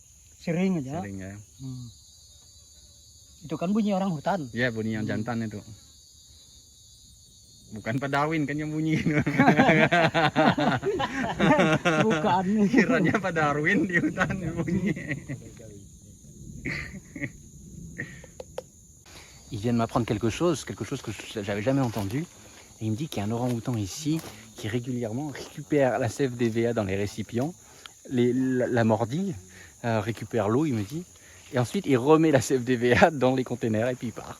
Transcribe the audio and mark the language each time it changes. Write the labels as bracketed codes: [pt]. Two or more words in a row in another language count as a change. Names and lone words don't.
[id] Sering aja. Sering ya. Itu kan bunyi orang hutan. Ya bunyi yang jantan itu. Bukan Pak Darwin kan yang bunyi gitu. Bukan. Kiranya Pak Darwin di hutan yang bunyi. [fr] Il vient de m'apprendre quelque chose que j'avais jamais entendu. Et il me dit qu'il y a un orang-outan ici qui régulièrement récupère la sève d'EVA dans les récipients, la mordille, récupère l'eau, il me dit, et ensuite il remet la sève d'EVA dans les containers et puis il part.